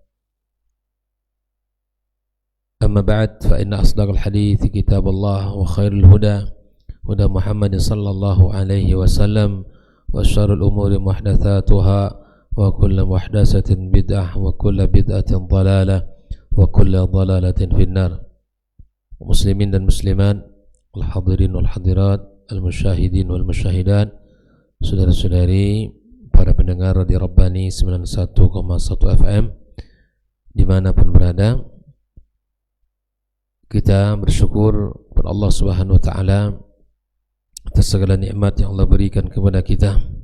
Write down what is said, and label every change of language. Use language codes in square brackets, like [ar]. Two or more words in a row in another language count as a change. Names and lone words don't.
[ar] أما بعد، فإن أصدق الحديث كتاب الله وخير الهدى هدى محمد صلى الله عليه وسلم وشر الأمور محدثاتها وكل محدثة بدعة وكل بدعة ضلالة وكل ضلالة في النار. [id] Muslimin dan muslimat, [ar] الحاضرين والحاضرات المشاهدين والمشاهدات, [id] saudara-saudari para pendengar di Rabbani 91,1 FM dimanapun berada, kita bersyukur kepada Allah [ar] سبحانه وتعالى [id] atas segala nikmat yang Allah berikan kepada kita.